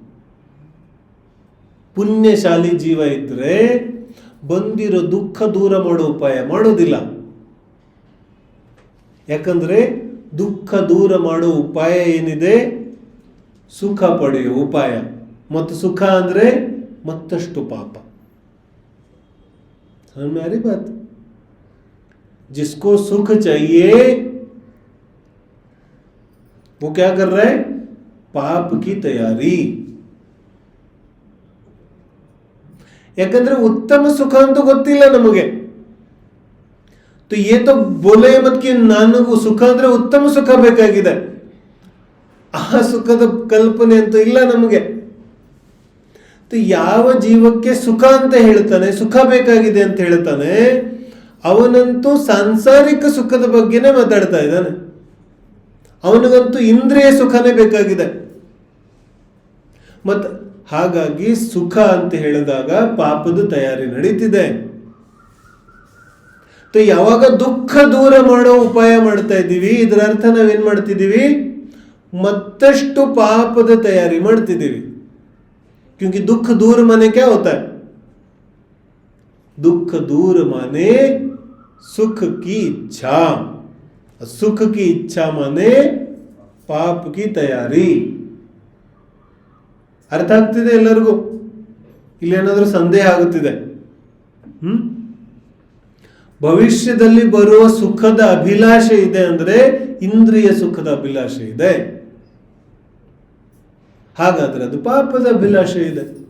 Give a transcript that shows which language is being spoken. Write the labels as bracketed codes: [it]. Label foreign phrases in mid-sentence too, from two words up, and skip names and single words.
[kn] ಪುಣ್ಯಶಾಲಿ ಜೀವ ಇದ್ರೆ ಬಂದಿರೋ ದುಃಖ ದೂರ ಮಾಡೋ ಉಪಾಯ ಮಾಡೋದಿಲ್ಲ. ಯಾಕಂದ್ರೆ ದುಃಖ ದೂರ ಮಾಡೋ ಉಪಾಯ ಏನಿದೆ? ಸುಖ ಪಡೆಯೋ ಉಪಾಯ. ಮತ್ತು ಸುಖ ಅಂದ್ರೆ ಮತ್ತಷ್ಟು ಪಾಪ. [hi] हमारी बात, जिसको सुख चाहिए वो क्या कर रहा है? पाप की तैयारी. [kn] ಯಾಕಂದ್ರೆ ಉತ್ತಮ ಸುಖ ಅಂತೂ ಗೊತ್ತಿಲ್ಲ ನಮಗೆ. [hi] ये तो बोले मत कि [kn] ನನಗೂ ಸುಖ ಅಂದ್ರೆ ಉತ್ತಮ ಸುಖ ಬೇಕಾಗಿದೆ, ಆ ಸುಖದ ಕಲ್ಪನೆ ಅಂತೂ ಇಲ್ಲ ನಮಗೆ. ಯಾವ ಜೀವಕ್ಕೆ ಸುಖ ಅಂತ ಹೇಳ್ತಾನೆ, ಸುಖ ಬೇಕಾಗಿದೆ ಅಂತ ಹೇಳ್ತಾನೆ, ಅವನಂತೂ ಸಾಂಸಾರಿಕ ಸುಖದ ಬಗ್ಗೆನೇ ಮಾತಾಡ್ತಾ ಇದ್ದಾನೆ. ಅವನಿಗಂತೂ ಇಂದ್ರಿಯ ಸುಖನೇ ಬೇಕಾಗಿದೆ. ಮತ್ ಹಾಗಾಗಿ ಸುಖ ಅಂತ ಹೇಳಿದಾಗ ಪಾಪದ ತಯಾರಿ ನಡೀತಿದೆ. ಯಾವಾಗ ದುಃಖ ದೂರ ಮಾಡೋ ಉಪಾಯ ಮಾಡ್ತಾ ಇದ್ದೀವಿ, ಇದರ ಅರ್ಥ ನಾವೇನ್ ಮಾಡ್ತಿದ್ದೀವಿ? ಮತ್ತಷ್ಟು ಪಾಪದ ತಯಾರಿ ಮಾಡ್ತಿದ್ದೀವಿ. [hi] क्योंकि दुख दूर माने क्या होता है? दुख दूर माने सुख की इच्छा, सुख की इच्छा माने पाप की तैयारी. [kn] ಅರ್ಥ ಆಗ್ತಿದೆ ಎಲ್ಲರಿಗೂ? ಇಲ್ಲೇನಾದ್ರೂ ಸಂದೇಹ ಆಗುತ್ತಿದೆ? ಭವಿಷ್ಯದಲ್ಲಿ ಬರುವ ಸುಖದ ಅಭಿಲಾಷೆ ಇದೆ ಅಂದ್ರೆ ಇಂದ್ರಿಯ ಸುಖದ ಅಭಿಲಾಷೆ ಇದೆ. ಹಾಗಾದ್ರೆ ಅದು ಪಾಪದ ಅಭಿಲಾಷೆ ಇದೆ.